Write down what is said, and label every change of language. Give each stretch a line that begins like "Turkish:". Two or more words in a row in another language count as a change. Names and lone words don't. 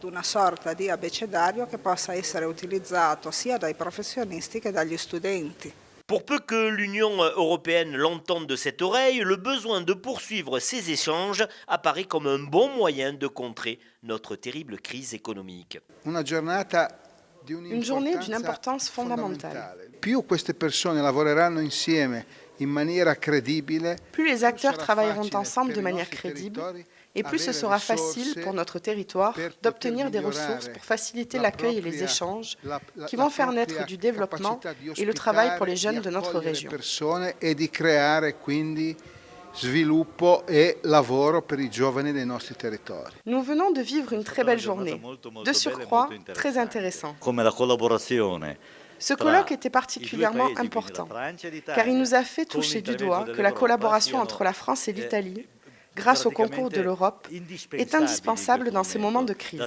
French: Pour peu que l'Union européenne l'entende de cette oreille, le besoin de poursuivre ces échanges apparaît comme un bon moyen de contrer notre terrible crise économique. Une journée d'une importance fondamentale.
Italian: Più queste persone lavoreranno insieme in maniera credibile,
French: plus les acteurs travailleront ensemble de manière crédible, et plus ce sera facile pour notre territoire d'obtenir des ressources pour faciliter l'accueil et les échanges qui vont faire naître du développement et le travail pour les jeunes de notre région.
Italian: E di creare quindi sviluppo e lavoro per i giovani dei nostri territori.
French: Nous venons de vivre une très belle journée, de surcroît très intéressant. Ce colloque était particulièrement important, car il nous a fait toucher du doigt que la collaboration entre la France et l'Italie, grâce au concours de l'Europe, est indispensable dans ces moments de crise.